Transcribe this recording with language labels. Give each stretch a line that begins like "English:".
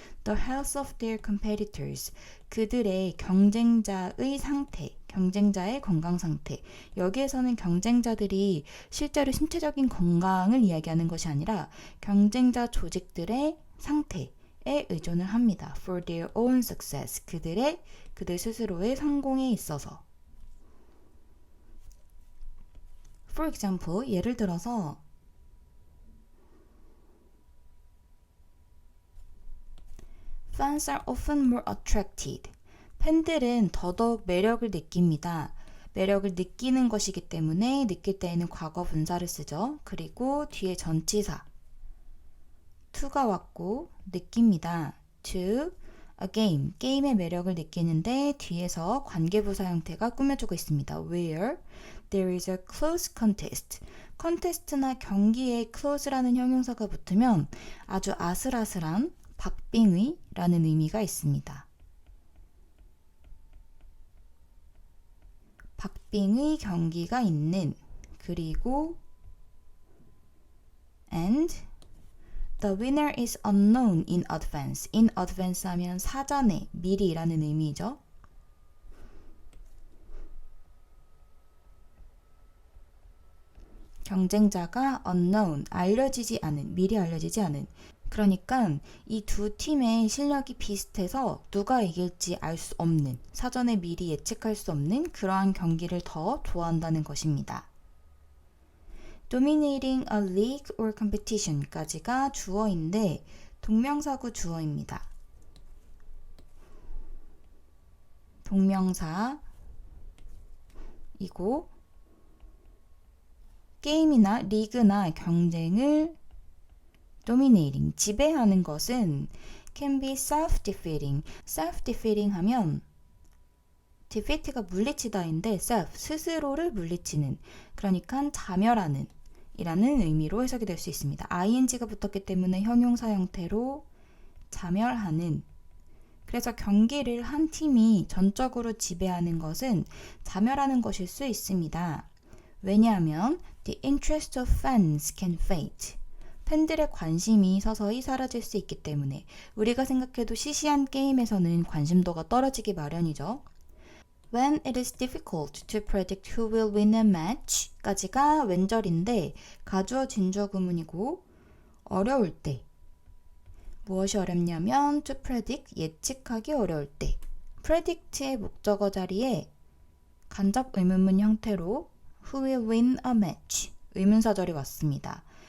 English: The health of their competitors,
Korean: 그들의 경쟁자의 상태, 경쟁자의 건강 상태. 여기에서는 경쟁자들이 실제로 신체적인 건강을 이야기하는 것이 아니라 경쟁자 조직들의 상태에 의존을 합니다.
English: For their own success,
Korean: 그들 스스로의 성공에 있어서.
English: For example,
Korean: 예를 들어서
English: Fans are often more attracted.
Korean: 팬들은 더더욱 매력을 느낍니다. 매력을 느끼는 것이기 때문에 느낄 때에는 과거 분사를 쓰죠. 그리고 뒤에 전치사 to가 왔고 느낍니다.
English: to a game,
Korean: 게임의 매력을 느끼는데 뒤에서 관계부사 형태가 꾸며주고 있습니다.
English: Where there is a close contest.
Korean: 컨테스트나 경기에 close라는 형용사가 붙으면 아주 아슬아슬한 박빙의라는 의미가 있습니다. 박빙의 경기가 있는, 그리고
English: and the winner is unknown in advance.
Korean: in advance 하면 사전에, 미리라는 의미죠. 경쟁자가 unknown, 알려지지 않은, 미리 알려지지 않은. 그러니까 이 두 팀의 실력이 비슷해서 누가 이길지 알 수 없는, 사전에 미리 예측할 수 없는 그러한 경기를 더 좋아한다는 것입니다.
English: Dominating a league or competition
Korean: 까지가 주어인데 동명사구 주어입니다. 동명사이고 게임이나 리그나 경쟁을 dominating, 지배하는 것은
English: can be self-defeating.
Korean: self-defeating 하면 defeat가 물리치다인데 self, 스스로를 물리치는, 그러니까 자멸하는 이라는 의미로 해석이 될 수 있습니다. ing가 붙었기 때문에 형용사 형태로 자멸하는. 그래서 경기를 한 팀이 전적으로 지배하는 것은 자멸하는 것일 수 있습니다. 왜냐하면
English: the interest of fans can fade.
Korean: 팬들의 관심이 서서히 사라질 수 있기 때문에 우리가 생각해도 시시한 게임에서는 관심도가 떨어지기 마련이죠.
English: When it is difficult to predict who will win a match
Korean: 까지가 왼절인데 가주어 진주어 구문이고 어려울 때 무엇이 어렵냐면 to predict, 예측하기 어려울 때 predict의 목적어 자리에 간접 의문문 형태로 who will win a match 의문사절이 왔습니다.